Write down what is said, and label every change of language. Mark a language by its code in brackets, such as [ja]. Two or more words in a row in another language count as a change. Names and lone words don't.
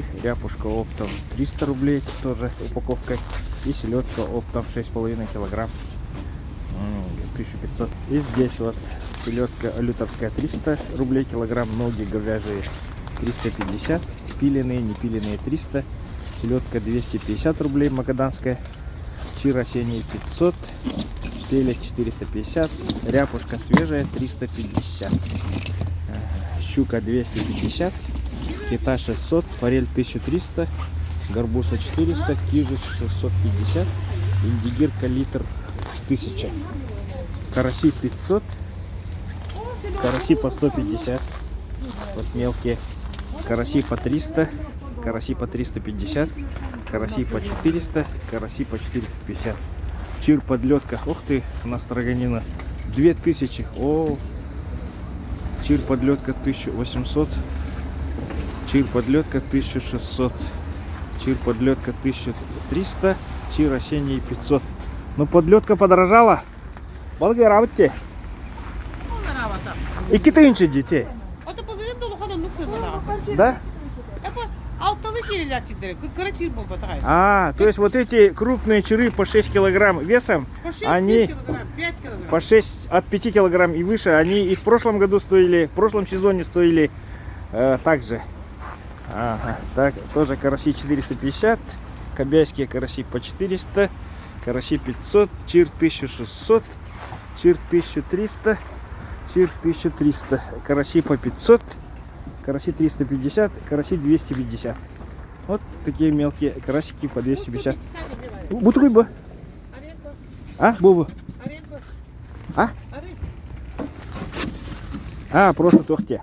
[ru] Ряпушка оптом 300 рублей тоже упаковкой. И селедка оптом 6,5 килограмм 1500. И здесь вот селедка люторская 300 рублей килограмм. Ноги говяжьи 350. Пиленые, не пиленые 300. Селедка 250 рублей магаданская. Чир осенний 500. Пелек 450. Ряпушка свежая 350. Щука 250. Кита 600. Форель 1300. Горбуша 400. Кижиш 650. Индигирка литр 1000. Караси 500. Караси по 150. Вот мелкие. Караси по 300. Караси по 350. Караси по 400. Караси по 450. Чир подлетка. Ух ты, у нас строганина 2000. О, чир подлетка 1800. Чир подлетка 1600. Чир подлетка 1300. Чир осенний 500. Ну подлетка подорожала. Болгеравте. И китайцы детей. Да? А, то есть вот эти крупные чиры по 6 килограмм весом, по 6 они килограмм, 5 килограмм. по 6 от 5 килограмм и выше, они и в прошлом году стоили, в прошлом сезоне стоили так же. Ага, так, тоже караси 450, кобяйские караси по 400, караси 500, чир 1600, чир 1300, чир 1300, караси по 500, караси 350, караси 250. Вот такие мелкие карасики по 250. Вот рыба. А, Боба? А? А, просто тухте.